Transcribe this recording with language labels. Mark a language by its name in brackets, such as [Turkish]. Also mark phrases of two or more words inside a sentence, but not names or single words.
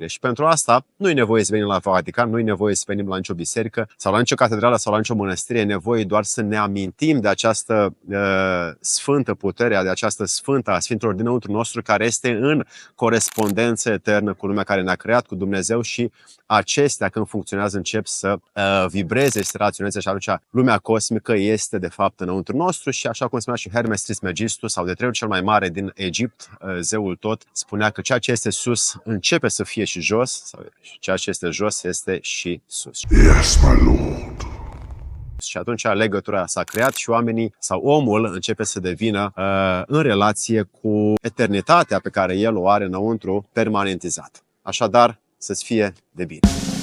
[Romanian] Și pentru asta nu e nevoie să venim la Vatican, nu e nevoie să venim la nicio biserică sau la nicio catedrală sau la nicio mănăstire, e nevoie doar să ne amintim de această sfântă putere, de această sfântă a Sfintelor dinăuntru nostru, care este în corespondență eternă cu lumea care ne-a creat, cu Dumnezeu, și acestea, când funcționează, încep să vibreze și să raționeze și atunci lumea cosmică este de fapt înăuntru nostru. Și așa cum spunea și Hermes Trismegistus, sau Detreul cel mai mare din Egipt, zeul tot, spunea că ceea ce este sus începe să fie și jos, sau ceea ce este jos este și sus. [English] Yes, my lord. [Romanian] Și atunci legătura s-a creat și oamenii sau omul începe să devină în relație cu eternitatea pe care el o are înăuntru permanentizat. Așadar, să-ți fie de bine.